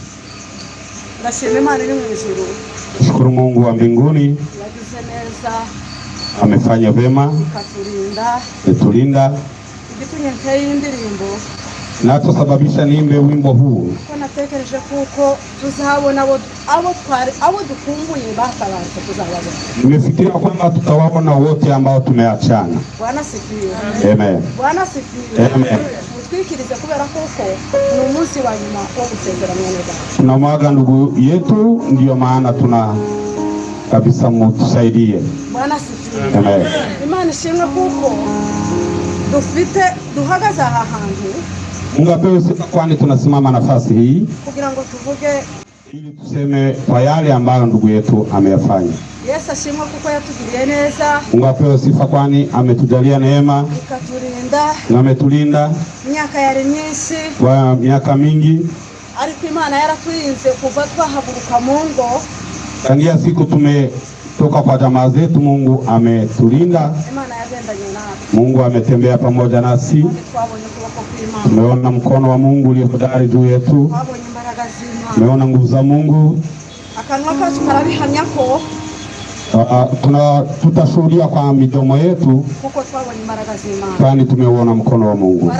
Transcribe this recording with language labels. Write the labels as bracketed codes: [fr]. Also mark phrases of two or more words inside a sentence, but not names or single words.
[sw] Shukuru Mungu wa mbinguni, amefanya vema, ametulinda na tusababisha niimbe wimbo huu. [rw] Natekereje kuko tuzahabona abo dukumbuye batabaza kuzababona. [sw] Nimefikiria kwamba tutawaona wote ambao tumeachana. Bwana sifiwe. Amen. Bwana sifiwe. Amen. [rw] Twikirize kubera kuko ni umunsi wa nyuma wo gusezerana neza. [sw] Tunamwaga ndugu yetu, ndio maana tuna kabisa mutusaidie. Bwana sifiwe. Amen. [rw] Imana ishimwe kuko dufite duhagaze aha hantu. [sw] Mungu apewe sifa, kwani tunasimama nafasi hii [rw] kugira ngo tuvuge [sw] ili tuseme kwa yale ambayo ndugu yetu ameyafanya. [rw] Yesu ashimwe kuko yatugiriye neza. [sw] Mungu apewe sifa, kwani ametujalia neema, [rw] ikatulinda [sw] na ametulinda [rw] miaka yari myinshi, [sw] kwa miaka mingi. [rw] Ariko Imana yaraturinze kuva twahaguruka mu ngo. [sw] Tangia siku toka kwa jamaa zetu. Mungu ametulinda, Mungu ametembea pamoja nasi. Tumeona mkono wa Mungu ulio hodari juu yetu, tumeona nguvu za Mungu. Tutashuhudia kwa midomo yetu, kwani tumeuona mkono wa Mungu.